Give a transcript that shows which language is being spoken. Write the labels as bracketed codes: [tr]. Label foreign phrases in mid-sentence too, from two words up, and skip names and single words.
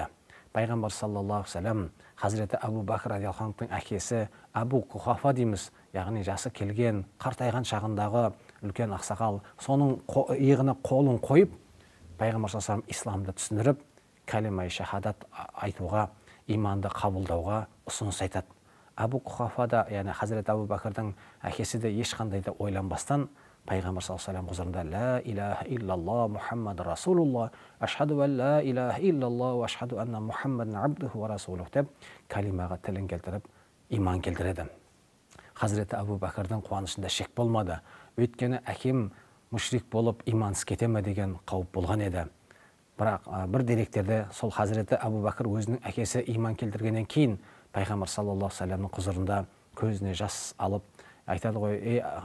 [kk] Пайғамбар [ar] صلى الله عليه وسلم [kk] Хазіреті Абу Бәкір [ar] رضي الله عنه [kk] әкесі Абу Құхафа дейміз, яғни жасы келген, қартайған шағындағы үлкен ақсақал, соның иығына қолын қойып, пайғамбар [ar] صلى الله عليه وسلم [kk] исламды түсіндіріп, кәлима-и шахадат айтуға, иманды қабылдауға ұсыныс айтады. Абу Құхафа да, яғни Хазіреті Абу Бәкірдің әкесі де ешқандай да ойланбастан пайғамбар [ar] صلى الله عليه [kk] құзырында [ar] "لا إله إلا الله محمد رسول الله أشهد أن لا إله إلا الله أشهد أن محمدا عبده ورسوله" [kk] деп кәлимаға тілін келтіріп иман келтіреді. Хазіреті Абу Бәкірдің қуанышында шек болмады. Өйткені әкем мүшрик болып имансыз кете ме деген қауіп болған еді. Бірақ бір деректерде сол Хазіреті Абу Бәкір өзінің әкесі иман келтіргеннен кейін пайғамбар [ar] صلى الله عليه وسلم [kk] құзырында көзіне жас алып айтады ғой: "Ей